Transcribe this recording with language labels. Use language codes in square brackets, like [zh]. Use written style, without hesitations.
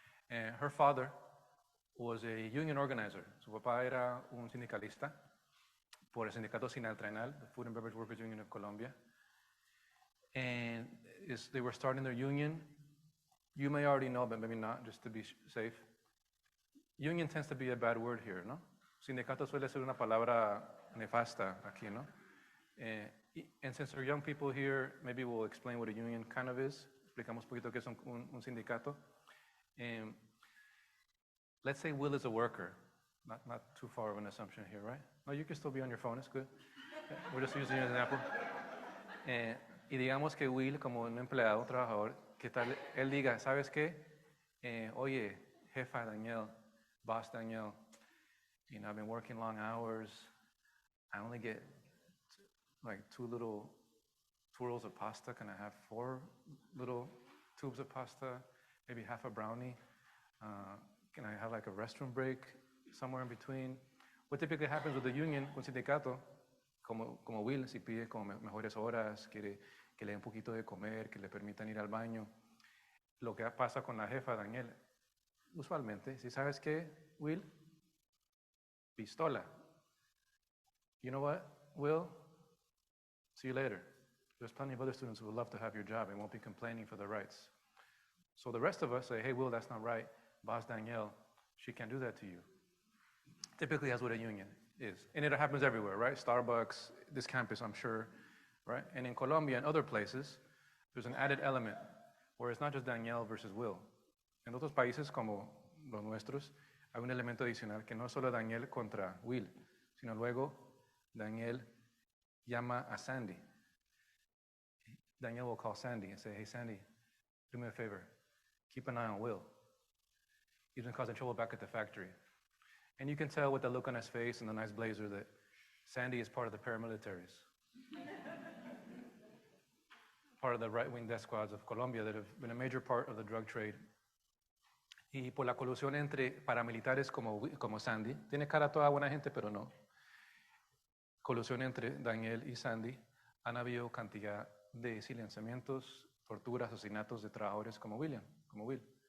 [en] And her father was a union organizer. [es] Su papá era un sindicalista por el sindicato Sinaltrenal, [en] the Food and Beverage Workers Union of Colombia. And they were starting their union. You may already know, but maybe not, just to be safe. Union tends to be a bad word here, ¿no? [es] Sindicato suele ser una palabra nefasta aquí, ¿no? [en] And since there are young people here, maybe we'll explain what a union kind of is. [es] Explicamos un poquito qué es un sindicato. [en] Let's say Will is a worker. Not too far of an assumption here, right? No, you can still be on your phone, it's good. We're just using an example. [es] Y digamos que Will, como un empleado, un trabajador, que tal, él diga, ¿sabes qué? Oye, jefa Daniel, [en] boss Daniel, you know, I've been working long hours. I only get like 2 little twirls of pasta. Can I have 4 little tubes of pasta? Maybe half a brownie? Can I have like a restroom break somewhere in between? What typically happens with the union, [es] con sindicato, como Will, si pide como mejores horas, quiere que le dé un poquito de comer, que le permitan ir al baño. Lo que pasa con la jefa, Daniel, usualmente, si sabes qué, Will, pistola. [en] You know what, Will? See you later. There's plenty of other students who would love to have your job and won't be complaining for their rights. So the rest of us say, hey, Will, that's not right. Boss Danielle, she can't do that to you. Typically, that's what a union is. And it happens everywhere, right? Starbucks, this campus, I'm sure, right? And in Colombia and other places, there's an added element where it's not just Danielle versus Will. [es] En otros países como los nuestros, hay un elemento adicional que no es solo Daniel contra Will, sino luego Daniel llama a Sandy. [en] Daniel will call Sandy and say, hey, Sandy, do me a favor. Keep an eye on Will. He's been causing trouble back at the factory. And you can tell with the look on his face and the nice blazer that Sandy is part of the paramilitaries. Part of the right-wing death squads of Colombia that have been a major part of the drug trade. [es] Y por la colusión entre paramilitares como Sandy, tiene cara toda buena gente, pero no. Colusión entre Daniel y Sandy, han habido cantidad de silenciamientos, torturas, asesinatos de trabajadores como Will.